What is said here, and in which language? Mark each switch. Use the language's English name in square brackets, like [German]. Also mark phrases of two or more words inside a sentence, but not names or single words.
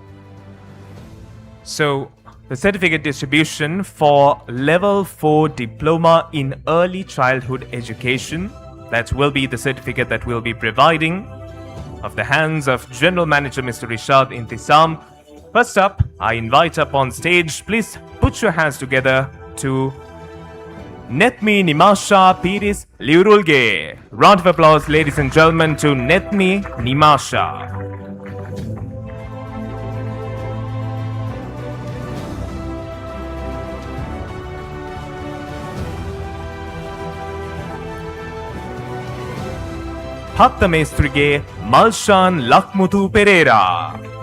[English] So, the certificate distribution for Level 4 Diploma in Early Childhood Education, that will be the certificate that we'll be providing of the hands of General Manager Mr. Rishad Intisam. First up, I invite up on stage, please put your hands together to Netmi Nimasha Piris Liurulge. Round of applause, ladies and gentlemen, to Netmi Nimasha. Hatta Mestrige Malshan Lakmutu Pereira.